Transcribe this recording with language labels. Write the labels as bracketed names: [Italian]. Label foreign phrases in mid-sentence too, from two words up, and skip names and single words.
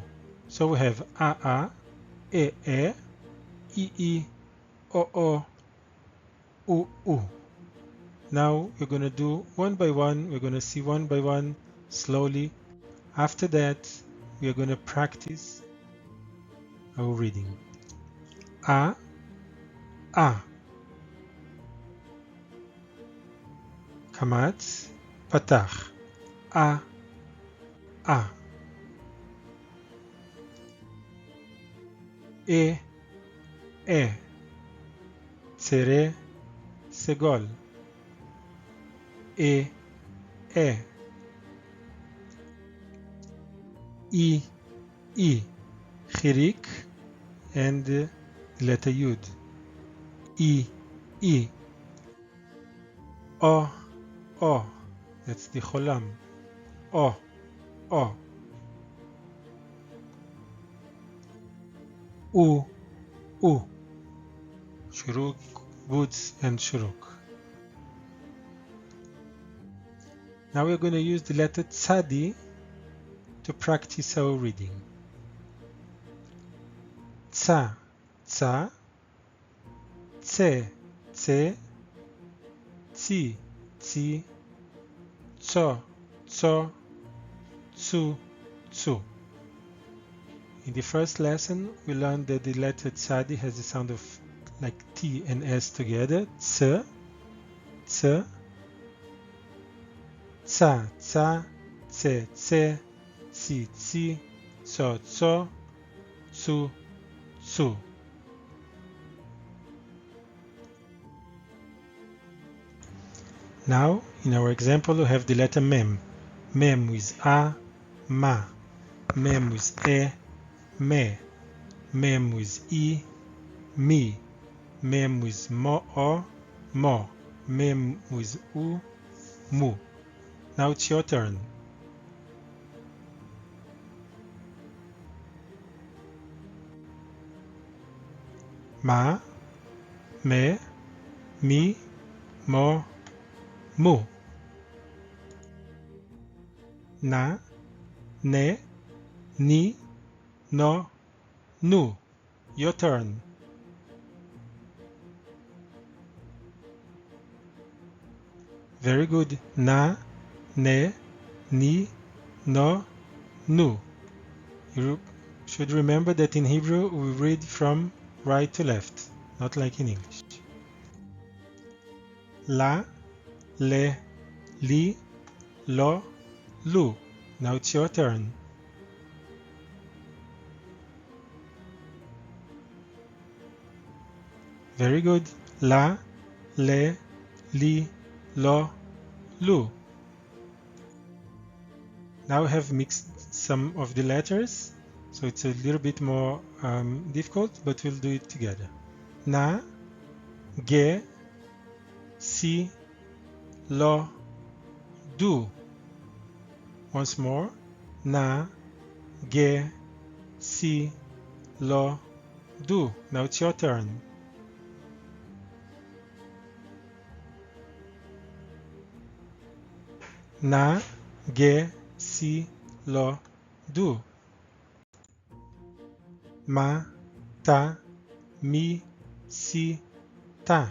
[English] So we have a, e, o, u. Now we're going to do one by one. We're going to see one by one slowly. After that, we are going to practice our reading. [Hebrew] A. Kamatz, patach. A. E. Tsere, segol. E. [English] I, chirik, and the letter yud. I. O, that's the cholam. [Hebrew] O. U, shuruk, kubutz, [English] and shuruk. Now we're going to use the letter tzadi to practice our reading. [Hebrew] Tsa, tse, tsi, tso, tsu. [English] In the first lesson, we learned that the letter tzadi has the sound of like T and S together. [Hebrew] Tsa, tsa, tse, tsi, tso, tsu. [English] Now, in our example, we have the letter mem. Mem with a, ma. Mem with e, me. Mem with I, mi. Mem with mo. Mem with u, mu. Now it's your turn. [Hebrew] Ma, me, mi, mo, mu. Na, ne, ni, no, nu. [English] Your turn. Very good. [Hebrew] Na, ne, ni, no, nu. [English] You should remember that in Hebrew we read from right to left, not like in English. [Hebrew] La, le, li, lo, lu. [English] Now it's your turn. Very good. [Hebrew] La, le, li, lo, lu. [English] Now we have mixed some of the letters, so it's a little bit more difficult, but we'll do it together. [Hebrew] Na, ge, si, lo, du. [English] Once more. [Hebrew] Na, ge, si, lo, du. [English] Now it's your turn. [Hebrew] Na, ge, si, lo, du. Ma, ta, mi, si, ta.